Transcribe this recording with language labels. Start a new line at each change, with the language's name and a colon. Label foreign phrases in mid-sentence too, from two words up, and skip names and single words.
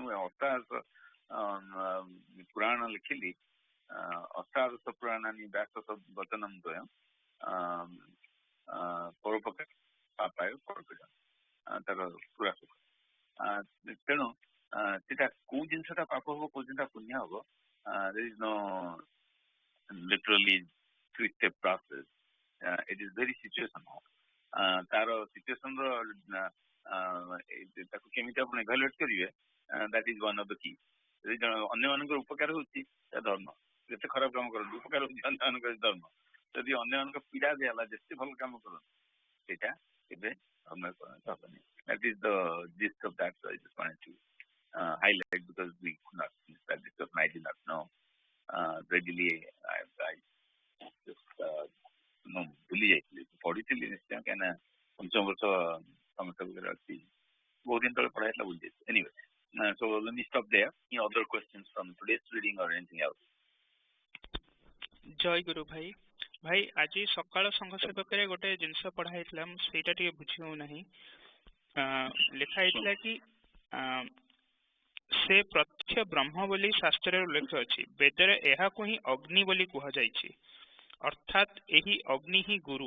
Odia: ମୁଁ ଅଷ୍ଟାଦଶ ପୁରାଣ ଲେଖିଲି,
Sanskrit: ଅଷ୍ଟାଦଶ ପୁରାଣାନି ବ୍ୟାସ ବଚନମ୍ ଦ୍ୱୟଂ ପରୋପକାର ପାପାୟ ପରପୀଡ଼ନ,
Odia: ତାର ପୁରା ସୁଖ। ତେଣୁ ସେଟା କୋଉ ଜିନିଷଟା ପାପ ହବ, କୋଉ ଜିନିଷଟା ପୁଣ୍ୟ ହବ,
English: there is no literally three-step process. It is very situational.
Odia: ତାର ସିଚୁଏସନ ର ତାକୁ କେମିତି ଆପଣ ଇଭାଲୁଏଟ କରିବେ,
English: that is one of the key.
Odia: ଯଦି ଅନ୍ୟମାନଙ୍କର ଉପକାର ହଉଛି ତା ଧର୍ମ, ଯେତେ ଖରାପ କାମ କରନ୍ତୁ ଉପକାର ହଉଛି ଅନ୍ୟମାନଙ୍କର ଧର୍ମ। ଯଦି ଅନ୍ୟମାନଙ୍କ ପୀଡ଼ା ଦିଆହେଲା ଯେତେ ଭଲ କାମ କରନ୍ତୁ, ସେଇଟା ଏବେ ଧର୍ମରେ ପରିଣତ ହବନି।
English: That is the gist of that. So I just wanted to highlight because we could not that because I did not know readily. I just
Odia: ଭୁଲି ଯାଇଥିଲି, ପଢିଥିଲି ନିଶ୍ଚୟ, କାହିଁକିନା ପଞ୍ଚମ ବର୍ଷ ସମସ୍ତ ଭିତରେ ଅଛି, ବହୁତ ଦିନ ତଳେ ପଢା ହେଇଥିଲା, ଭୁଲି ଯାଇଥିଲି।
English: Anyway, so let me stop there. Any other questions from today's reading or anything else?
Odia: ଜୟ ଗୁରୁ ଭାଇ। ଭାଇ ଆଜି ସକାଳ ସଂଘ ସେବକରେ ଗୋଟେ ଜିନିଷ ପଢା ହେଇଥିଲା, ମୁଁ ସେଇଟା ଟିକେ ବୁଝି ହଉନାହିଁ। ଲେଖା ହେଇଥିଲା କି ସେ ପ୍ରତ୍ୟକ୍ଷ ବ୍ରହ୍ମ ବୋଲି ଶାସ୍ତ୍ରରେ ଉଲ୍ଲେଖ ଅଛି, ବେଦରେ ଏହାକୁ ହିଁ ଅଗ୍ନି ବୋଲି କୁହାଯାଇଛି, ଅର୍ଥାତ୍ ଏହି ଅଗ୍ନି ହିଁ ଗୁରୁ।